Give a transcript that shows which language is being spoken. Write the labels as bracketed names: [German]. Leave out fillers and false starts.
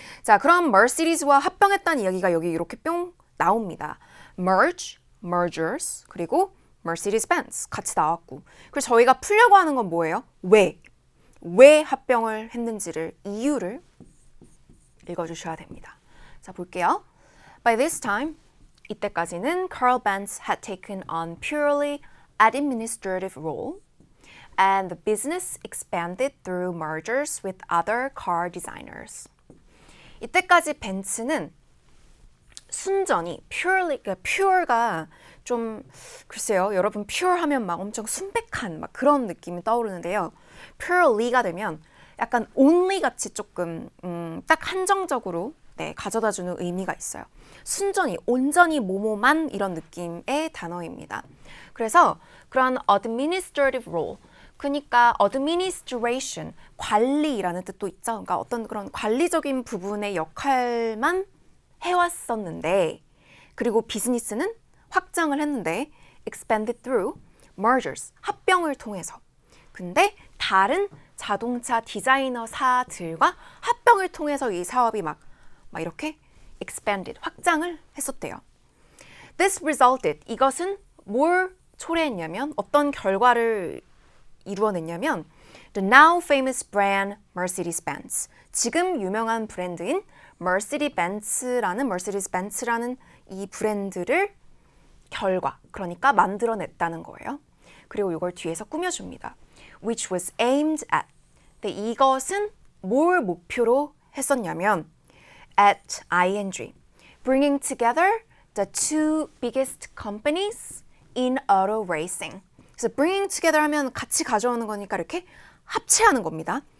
[Korean] 자, 그럼 머시디스와 합병했다는 이야기가 여기 이렇게 뿅 나옵니다. mergers, 그리고 Mercedes-Benz 같이 나왔고. 그래서 저희가 풀려고 하는 건 뭐예요? 왜 합병을 했는지를 이유를 읽어주셔야 됩니다. 자, 볼게요. [English] By this time, [Korean] 이때까지는 [English] Carl Benz had taken on purely administrative role and the business expanded through mergers with other car designers. [Korean] 이때까지 벤츠는 순전히 그러니까 pure가 좀 글쎄요. 여러분 pure 하면 막 엄청 순백한 막 그런 느낌이 떠오르는데요. purely가 되면 약간 only 같이 조금 딱 한정적으로 네, 가져다주는 의미가 있어요. 순전히 온전히 뭐뭐만 이런 느낌의 단어입니다. 그래서 그런 administrative role 그러니까 administration, 관리라는 뜻도 있죠. 그러니까 어떤 그런 관리적인 부분의 역할만 해왔었는데 그리고 비즈니스는 확장을 했는데 [English] expanded through mergers, [Korean] 합병을 통해서 근데 다른 자동차 디자이너사들과 합병을 통해서 이 사업이 막 이렇게 expanded, 확장을 했었대요. [English] This resulted, [Korean] 이것은 뭘 초래했냐면 어떤 결과를 이루어냈냐면 [English] The now famous brand Mercedes-Benz. [Korean] 지금 유명한 브랜드인 Mercedes-Benz라는 이 브랜드를 그러니까 만들어냈다는 거예요. 그리고 이걸 뒤에서 꾸며줍니다. [English] Which was aimed at. [Korean] 근데 이것은 뭘 목표로 했었냐면 at ing. [English] Bringing together the two biggest companies in auto racing. [Korean] 그래서 bringing together 하면 같이 가져오는 거니까 이렇게 합체하는 겁니다.